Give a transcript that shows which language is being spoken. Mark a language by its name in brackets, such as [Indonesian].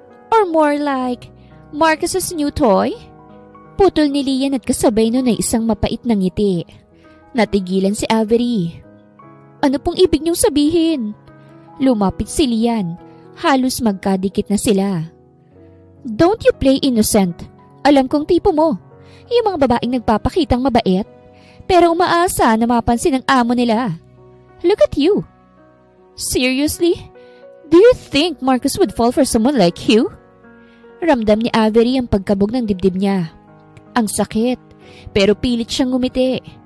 [English] Or more like Marcus's new toy? [Filipino] Putol ni Lian at kasabay nun ay isang mapait na ngiti. Natigilan si Avery. Ano pong ibig niyong sabihin? Lumapit si Lian. Halos magkadikit na sila. [English] Don't you play innocent. [Filipino] Alam kong tipo mo. Yung mga babaeng nagpapakitang mabait. Pero umaasa na mapansin ng amo nila. [English] Look at you. Seriously? Do you think Marcus would fall for someone like you? [Filipino] Ramdam ni Avery ang pagkabog ng dibdib niya. Ang sakit. Pero pilit siyang ngumiti.